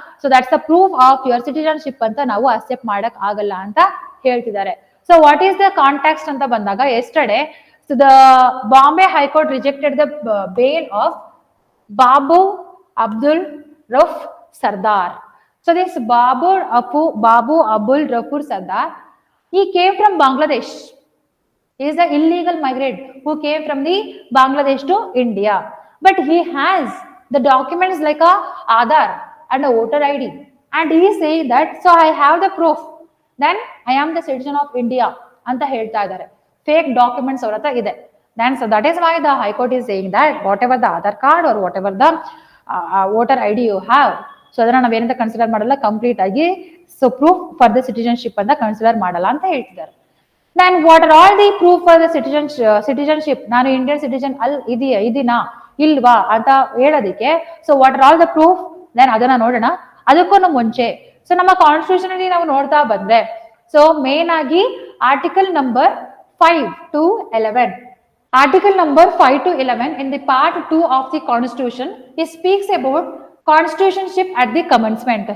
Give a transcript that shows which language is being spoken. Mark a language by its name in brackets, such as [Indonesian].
[English] so that's the proof of your citizenship [Kannada] ಅಂತ ನಾವು accept ಮಾಡಕ್ ಆಗಲ್ಲ ಅಂತ ಹೇಳ್ತಿದ್ದಾರೆ. [English] So what is the context ಅಂತ ಬಂದಾಗ, yesterday so the Bombay high court rejected the bail of Babu Abdul Rauf Sardar. So this Babu Abdul Rafur Sardar, he came from Bangladesh. He is the illegal migrant who came from the Bangladesh to India. But he has the documents like a Aadhaar and a voter ID. And he is saying that, so I have the proof. Then I am the citizen of India. [Kannada] Anta ಹೇಳ್ತಾ ಇದ್ದಾರೆ. Fake documents ಅವರ ಹತ್ರ ಇದೆ. [English] Then so that is why the High Court is saying that whatever the Aadhaar card or whatever the voter ID you have, [Kannada] so ಅದನ್ನ ನಾವೇನಂತ consider ಮಾಡಲ್ಲ, complete ಆಗಿ so proof for the citizenship ಅಂತ consider ಮಾಡಲ್ಲ ಅಂತ ಹೇಳ್ತಿದ್ದಾರೆ. [English] then what are all the proof for the citizenship, [Kannada] ನಾನು Indian citizen ಇದೀನಾ ಇಲ್ವಾ ಅಂತ ಹೇಳೋದಕ್ಕೆ [English] So what are all the proof, then ಅದನ್ನ ನೋಡೋಣ. [Kannada] ಅದಕ್ಕೂ ಮುಂಚೆ ಸೊ ನಮ್ಮ ಕಾನ್ಸ್ಟಿಟ್ಯೂಷನ್ ಅಲ್ಲಿ ನಾವು ನೋಡ್ತಾ ಬಂದ್ರೆ [English] So main ಆಗಿ article number 5 to 11, article number 5 to 11 in the part 2 of the constitution, it speaks about ಕಾನ್ಸ್ಟಿಟ್ಯೂಷನ್ಶಿಪ್ at the commencement.